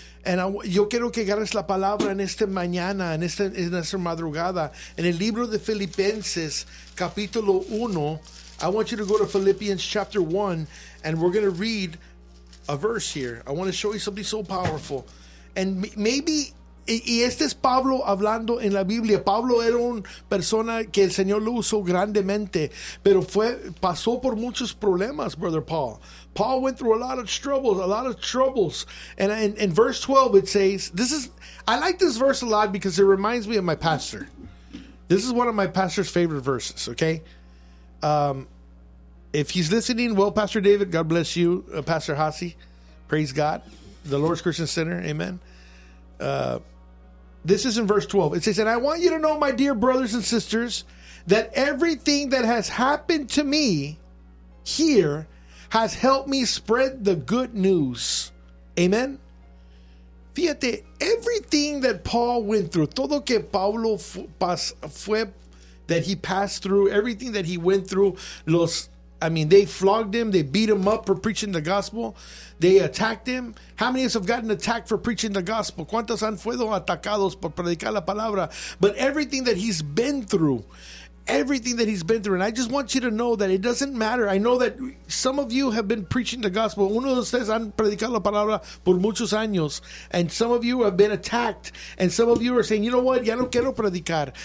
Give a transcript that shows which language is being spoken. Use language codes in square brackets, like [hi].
[es] And yo quiero que agarres la palabra en esta mañana, en esta madrugada. [en] En el libro de Filipenses, capítulo 1, I want you to go to Philippians chapter 1, and we're going to read a verse here. I want to show you something so powerful. [es] And maybe, y este es Pablo hablando en la Biblia. Pablo era una persona que el Señor lo usó grandemente, pero pasó por muchos problemas, Brother Paul. [en] Paul went through a lot of troubles. And in verse 12, it says, I like this verse a lot because it reminds me of my pastor. This is one of my pastor's favorite verses, okay? If he's listening, well, Pastor David, God bless you. Pastor Hasi, praise God. The Lord's Christian Center, amen. This is in verse 12. It says, "And I want you to know, my dear brothers and sisters, that everything that has happened to me here has helped me spread the good news. Amen. Fíjate, everything that Paul went through, todo que Pablo fue, that he passed through, everything that he went through, they flogged him, they beat him up for preaching the gospel, they attacked him. How many of us have gotten attacked for preaching the gospel? [es] ¿Cuántos han sido atacados por predicar la palabra? [en] But everything that he's been through, everything that he's been through, and I just want you to know that it doesn't matter. I know that some of you have been preaching the gospel. Uno de ustedes han predicado la palabra por muchos años, and some of you have been attacked, and some of you are saying, you know what, ya no quiero predicar.